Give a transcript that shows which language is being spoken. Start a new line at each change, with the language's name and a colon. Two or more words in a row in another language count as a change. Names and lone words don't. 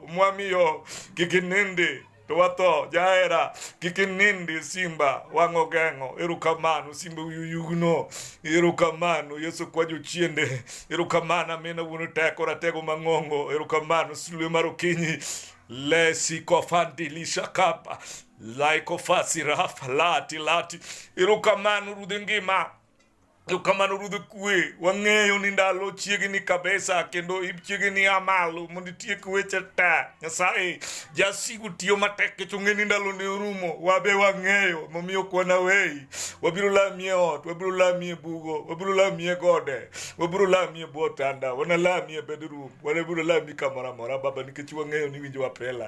Luo (Kenya and Tanzania): Mwamiyo kik inindi to watho. Jaera kik inindi. Simba wang'o geng'o, erokamano. Simba uyugno, erokamano. Yesu kwa jochiende, erokamano. Amina wuon teko ratego mang'ongo, erokamano. Sulwe mar okinyi, lesi kofandi lishakapa, laiko fasi rafa lati, erokamano Ruodh ngima. Erokamano Ruodh kwe. Wang'eyo ni ndalo chiegni kabisa kendo chiegni amalo mondo itiek weche te. Nyasaye, jasigu tiyo matek kech ong'e ni ndalo ne orumo. Wabe wang'eyo momiyo kwana weyi. Wabiro lami e ot, wabiro lami e bugo, wabiro lami e gode, wabiro lami e botanda, wanalami e bedroom, wabiro lami kamora mora Baba nikech wang'eyo ni winjo wapela.